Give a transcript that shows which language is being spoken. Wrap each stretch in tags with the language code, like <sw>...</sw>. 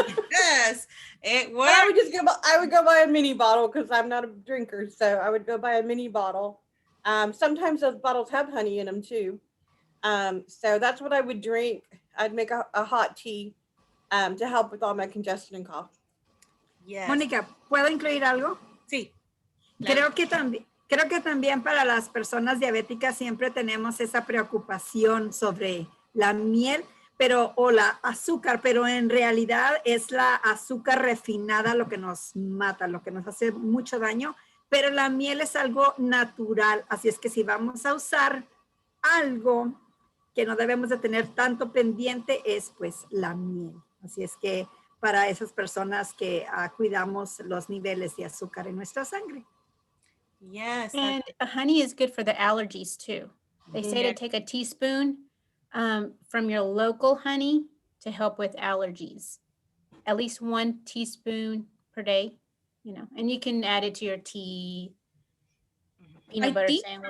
<en>Yes, it worked. I would go buy a mini bottle because I'm not a drinker. So I would go buy a mini bottle. Sometimes those bottles have honey in them too. So that's what I would drink. I'd make a hot tea to help with all my congestion and cough. Yes.</en> <es>Mónica, ¿puedo incluir algo? Sí. Creo que también para las personas diabéticas siempre tenemos esa preocupación sobre la miel, o la azúcar, pero en realidad es la azúcar refinada lo que nos mata, lo que nos hace mucho daño, pero la miel es algo natural, así es que si vamos a usar algo que no debemos de tener tanto pendiente es pues la miel. Así es que para esas personas que cuidamos los niveles de azúcar en nuestra sangre.</es> <en>Yes. And honey is good for the allergies too. They say to take a teaspoon from your local honey to help with allergies. At least 1 teaspoon per day, and you can add it to your tea, peanut butter sandwich.</en>